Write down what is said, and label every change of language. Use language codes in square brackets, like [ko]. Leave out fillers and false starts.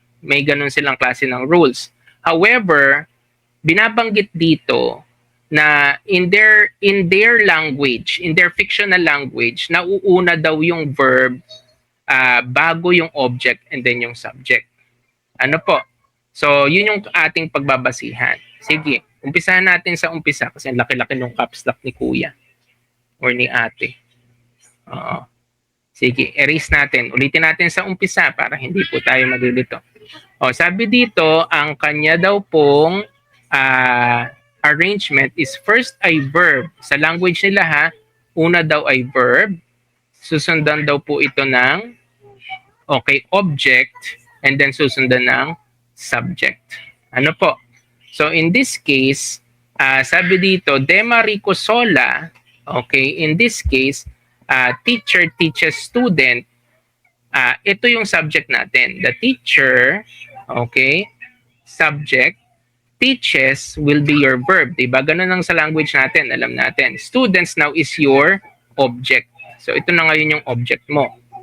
[tl] May ganun silang klase ng rules. [en] However, [tl] binabanggit dito na [en] in their language, in their fictional language, [tl] nauuna daw yung verb bago yung object [en] and then [tl] yung subject. Ano po? So, yun yung ating pagbabasihan. Sige, umpisahan natin sa umpisa kasi ang laki-laki ng caps lock ni kuya or ni ate. Sige, erase natin. Ulitin natin sa umpisa para hindi po tayo maglilito. Sabi dito, ang kanya daw pong arrangement is first ay verb. Sa language nila ha, una daw ay verb. Susundan daw po ito ng object and then susundan ng subject. Ano po? [en] So in this case, [tl] sabi dito, De Marico Sola [en] Okay, in this case, teacher teaches student. [tl] Ito yung subject natin. [en] The teacher, okay, subject, teaches will be your verb. [tl] Diba? Ganun ang sa language natin, alam natin. [en] Students now is your object. [tl] So, ito na ngayon yung object mo.